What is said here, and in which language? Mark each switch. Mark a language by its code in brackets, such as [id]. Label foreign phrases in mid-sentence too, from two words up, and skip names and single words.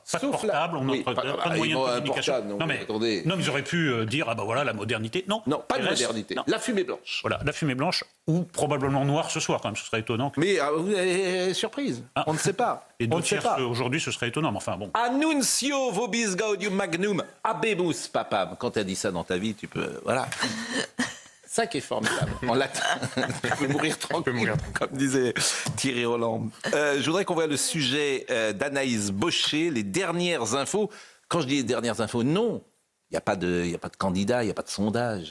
[fr] Pas de sauf portable, on oui, n'entretient pas- pas de moyens de un communication. portable, non, attendez. Non, mais ils auraient pu dire, ah ben voilà, la modernité. Non, Non, pas de il reste- modernité. non. La fumée blanche. Voilà, la fumée blanche, ou probablement noire ce soir, quand même, ce serait étonnant. Mais vous avez surprise. Ah. On ne sait pas. Et On deux ne sait tiers pas. aujourd'hui, ce serait étonnant, mais enfin bon. [la] Annuncio vobis gaudium magnum abemus papam. [fr] Quand tu as dit ça dans ta vie, tu peux... Voilà. Ça qui est formidable. En latin, tu peux mourir tranquille, comme disait Thierry Roland. Je voudrais qu'on voit le sujet d'Anaïs Baucher, les dernières infos. Quand je dis les dernières infos, non, il n'y a pas de candidat, il n'y a pas de sondage.